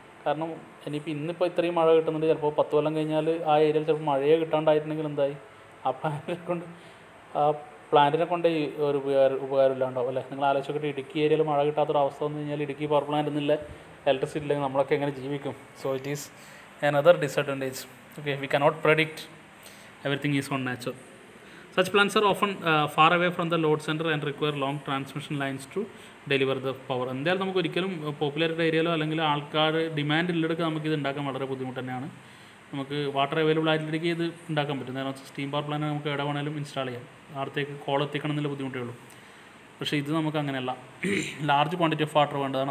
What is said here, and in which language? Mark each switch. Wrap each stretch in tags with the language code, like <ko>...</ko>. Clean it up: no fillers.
<ml>കാരണം ഇന്നിപ്പോൾ ഇത്രയും മഴ കിട്ടുന്നുണ്ട്, ചിലപ്പോൾ 10 കൊല്ലം കഴിഞ്ഞാൽ ആ ഏരിയയിൽ ചിലപ്പോൾ മഴയെ കിട്ടാണ്ടായിട്ടുണ്ടെങ്കിൽ എന്തായി, ആ പ്ലാന്റിനെ കൊണ്ട് ഒരു ഉപകാരമില്ലാണ്ടാവും അല്ലേ. നിങ്ങൾ ആലോചിച്ചൊക്കെ ഇടുക്കി ഏരിയയിൽ മഴ കിട്ടാത്തൊരവസ്ഥ വന്നു കഴിഞ്ഞാൽ ഇടുക്കി പവർ പ്ലാന്റ് എന്നില്ല ഇലക്ട്രിസിറ്റി ഇല്ലെങ്കിൽ നമ്മളൊക്കെ എങ്ങനെ ജീവിക്കും?</ml> <en>So it is another disadvantage. Okay, we cannot predict, everything is on nature. Such plants are often far away from the load center and require long transmission lines to deliver the power.</en> <ml>എന്തായാലും നമുക്ക് ഒരിക്കലും populated ഏരിയയിലോ അല്ലെങ്കിൽ ആൾക്കാർ demand ഉള്ളിടക്ക് നമുക്കിത് ഉണ്ടാക്കാൻ വളരെ ബുദ്ധിമുട്ട് തന്നെയാണ്. നമുക്ക് വാട്ടർ അവൈലബിൾ ആയിട്ടിടയ്ക്ക് ഇത് ഉണ്ടാക്കാൻ പറ്റും. നേരെ സ്റ്റീം പവർ പ്ലാന്റ് നമുക്ക് എവിടെ വേണമെങ്കിലും ഇൻസ്റ്റാൾ ചെയ്യാം. അടുത്തേക്ക് കോൾ എത്തിക്കണം എന്നുള്ള ബുദ്ധിമുട്ടേ ഉള്ളൂ. പക്ഷേ ഇത് നമുക്ക് അങ്ങനെയല്ല,</ml> <en>large quantity of water</en> <ml>വേണ്ടതാണ്.</ml>